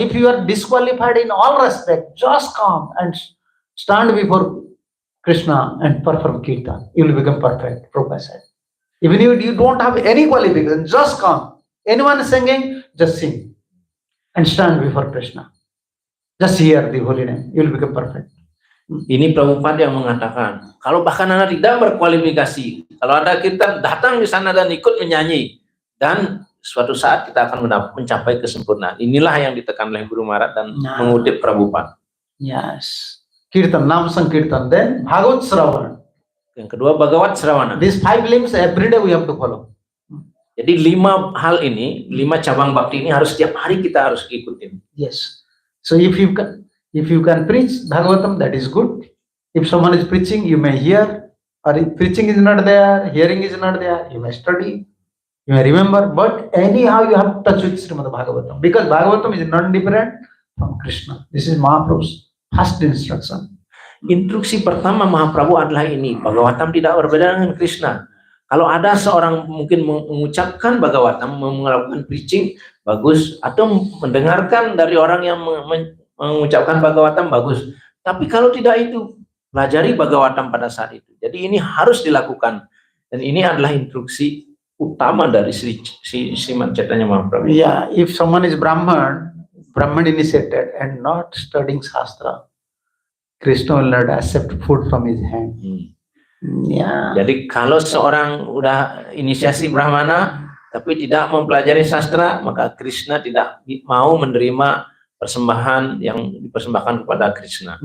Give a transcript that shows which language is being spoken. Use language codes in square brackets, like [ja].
[en] If you are disqualified in all respect, just come and stand before Krishna and perform kirtan. You will become perfect. Prabhupada said. Even if you don't have any qualification, just come. Anyone singing, just sing and stand before Krishna. Just hear the holy name. You will become perfect. [id] Ini Prabhupada yang mengatakan, kalau bahkan Anda tidak berkualifikasi, kalau ada kita datang di sana dan ikut menyanyi, dan suatu saat kita akan mencapai kesempurnaan. Inilah yang ditekan oleh Guru Maharaj dan mengutip Prabhupada. [en] Yes. Kirtan, Nam Sankirtan, then Bhagavad Shravan. [id] Yang kedua Bhagavad Shravana. [en] These 5 limbs every day we have to follow. [id] Jadi 5 hal ini, 5 cabang bakti ini harus setiap hari kita harus ikutin. [en] Yes. So if you can preach Bhagavatam, that is good. If someone is preaching, you may hear. Or if preaching is not there, hearing is not there, you may study, you may remember. But anyhow, you have to touch with Srimad Bhagavatam, because Bhagavatam is not different from Krishna. This is Mahaprabhu's first instruction. [id] Instruksi pertama Mahaprabhu adalah ini, Bhagavatam tidak berbeda dengan Krishna. Kalau ada seorang mungkin mengucapkan Bhagavatam, melakukan preaching, bagus. Atau mendengarkan dari orang yang mengucapkan Bhagavatam, bagus. Tapi kalau tidak itu, pelajari Bhagavatam pada saat itu. Jadi ini harus dilakukan. Dan ini adalah instruksi utama dari Srimad Chaitanya Mahaprabhu. [en] Yeah, if someone is Brahman initiated and not studying Shastra, Krishna will not accept food from his hand. Yeah. [id] Jadi kalau seorang udah inisiasi Brahmana tapi tidak mempelajari sastra, maka Krishna tidak mau menerima persembahan yang dipersembahkan kepada Krishna.